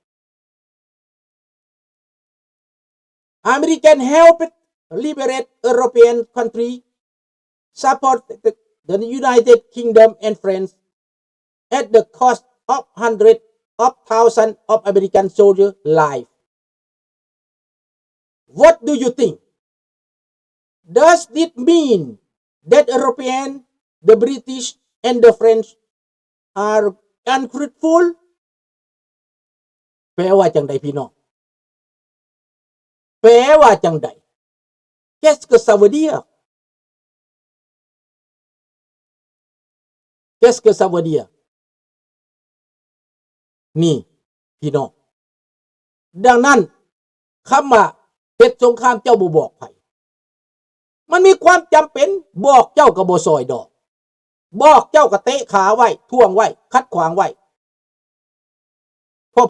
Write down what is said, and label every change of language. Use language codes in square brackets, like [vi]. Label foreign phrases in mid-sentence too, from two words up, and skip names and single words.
[en] American helped liberate European countries, supported the United Kingdom and France at the cost of hundreds of thousands of American soldiers' lives. What do you think? Does it mean that Europeans, the British and the French are ungrateful? [tts] แปลว่าจังใดพี่น้องแปลว่าจังใด [fr] Qu'est-ce que ça veut dire? Qu'est-ce que ça veut dire? [tts] นี่พี่น้องดังนั้นคำว่าเฮ็ดสงครามเจ้าบ่บอกไผมันมีความจำเป็นบอกเจ้าก็บ่ซอยดอกบอกเจ้าก็เตะขาไว้ท่วงไว้คัดขวางไว้เพราะผ